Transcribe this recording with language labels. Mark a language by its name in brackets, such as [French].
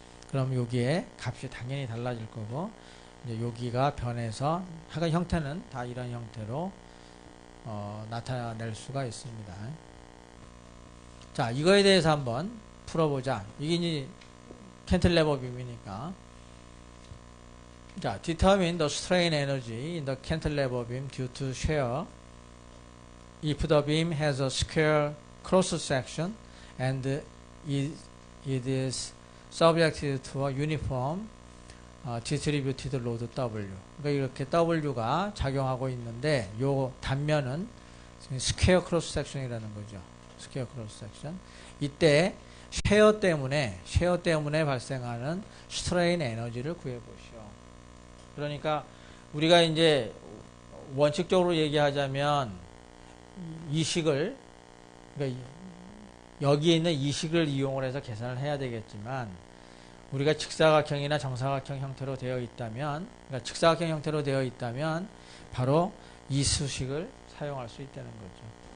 [Korean] 그럼 여기에 값이 당연히 달라질 거고 이제 여기가 변해서 하여간 형태는 다 이런 형태로 나타낼 수가 있습니다. 자, 이거에 대해서 한번 풀어보자. 이게 이제 캔틀레버 빔이니까. [English] 자, determine the strain energy in the cantilever beam due to shear if the beam has a square cross section and it is subjected to a uniform distributed load W. [Korean] 그러니까 이렇게 W가 작용하고 있는데 요 단면은 스퀘어 크로스 섹션이라는 거죠. 스퀘어 크로스 섹션. 이때 쉐어 때문에 발생하는 스트레인 에너지를 구해 보시오. 그러니까 우리가 이제 원칙적으로 얘기하자면 이 식을 그러니까 여기에 있는 이 식을 이용을 해서 계산을 해야 되겠지만 우리가 직사각형이나 정사각형 형태로 되어 있다면 그러니까 직사각형 형태로 되어 있다면 바로 이 수식을 사용할 수 있다는 거죠.